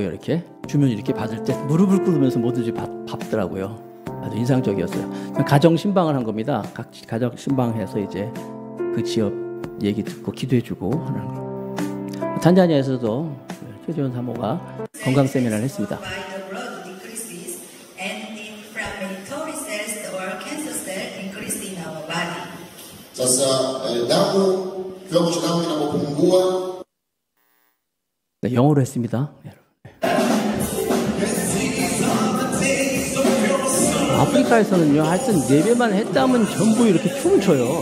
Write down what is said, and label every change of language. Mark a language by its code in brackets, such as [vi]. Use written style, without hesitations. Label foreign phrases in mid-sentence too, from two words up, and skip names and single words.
[ko] 이렇게 주면 이렇게 받을 때 무릎을 꿇으면서 뭐든지 받더라고요. 아주 인상적이었어요. 가정 신방을 한 겁니다. 각 가정 신방해서 이제 그 지역 얘기 듣고 기도해주고 하는 거. 탄자니아에서도 최재원 사모가 건강 세미나를 했습니다. [sw] Sasa damu, kiwango cha damu kinapopungua. [ko] 네, 영어로 했습니다. 아프리카에서는요, 하여튼 예배만 했다면 전부 이렇게 춤을 춰요.